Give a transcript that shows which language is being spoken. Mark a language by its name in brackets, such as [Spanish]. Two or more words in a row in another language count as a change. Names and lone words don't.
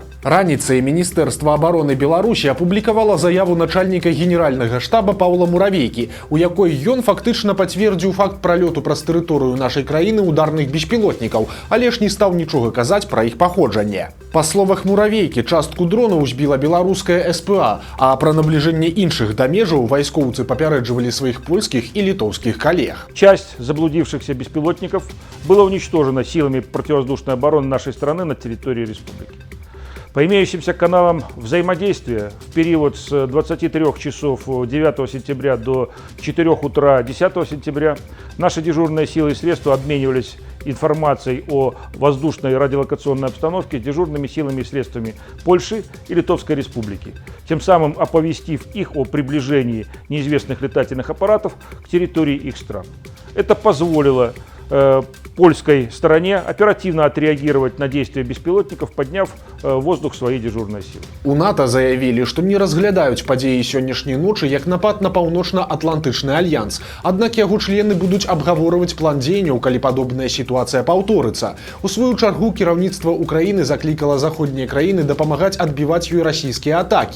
[Belarusian] Раніцай міністэрства абароны Беларусі апублікавала заяву начальніка генеральнага штаба Паўла Муравейкі, у якой ён фактычна пацвердзіў факт пралёту праз тэрыторыю нашай краіны ударных беспілотнікаў, але ж не стаў нічога казаць пра іх паходжанне. Па словах Муравейкі, частку дронаў збіла беларуская СПА, а пра набліжэнне іншых да межаў вайскоўцы папярэджвалі сваіх польскіх і літоўскіх калег. [Russian] Часть заблудившихся беспилотников была уничтожена силами противовоздушной обороны нашей страны на территории республики. По имеющимся каналам взаимодействия в период с 23 часов 9 сентября до 4 утра 10 сентября наши дежурные силы и средства обменивались информацией о воздушной радиолокационной обстановке дежурными силами и средствами Польши и Литовской Республики, тем самым оповестив их о приближении неизвестных летательных аппаратов к территории их стран. Это позволило польской стороне оперативно отреагировать на действия беспилотников, подняв в воздух свои дежурные силы. [Belarusian] У НАТО заявілі, што не разглядаюць падзеі сённяшняй ночы як напад на паўночна-атлантычны альянс. Аднак яго члены будуць абгаворваць план дзеянняў, калі падобная сітуацыя паўторыцца. У сваю чаргу кіраўніцтва Украіны заклікала заходнія краіны дапамагаць адбіваць ёй расійскія атакі.